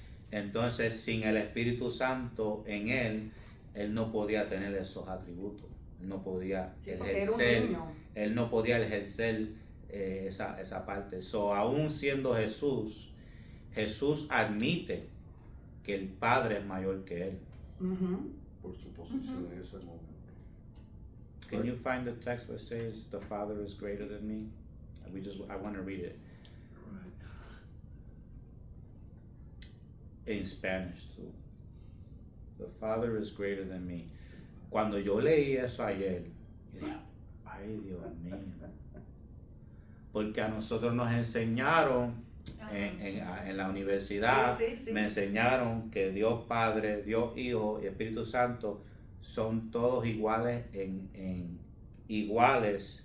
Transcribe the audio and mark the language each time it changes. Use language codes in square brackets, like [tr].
[es] Entonces, sin el Espíritu Santo en él no podía tener esos atributos. Él no podía Sí, porque era un ejercer, niño. él no podía ejercer esa parte. Aún siendo Jesús admite que el Padre es mayor que él. Por su posición en ese momento. [en] Can you find the text where it says the Father is greater than me? I want to read it in Spanish too. The Father is greater than me. [es] Cuando yo leí eso ayer, yo dije, ay Dios mío. Porque a nosotros nos enseñaron en la universidad Sí. me enseñaron que Dios Padre, Dios Hijo y Espíritu Santo son todos iguales iguales